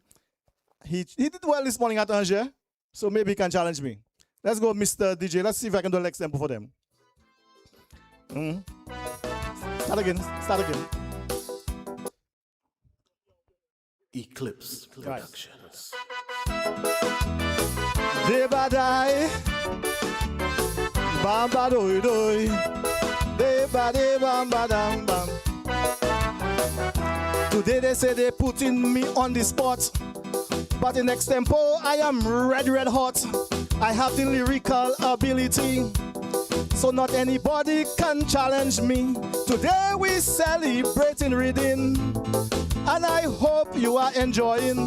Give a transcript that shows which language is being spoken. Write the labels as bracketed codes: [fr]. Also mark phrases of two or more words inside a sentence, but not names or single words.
[en] He did well this morning at Angers, so maybe he can challenge me. Let's go, Mr. DJ. Let's see if I can do an example for them. Start again. Eclipse Productions. Debadai, bamba doi doi, debade bamba dam bam. Today they say they putting me on the spot, but in extempo I am red hot. I have the lyrical ability, so not anybody can challenge me. Today we celebrating reading, and I hope you are enjoying.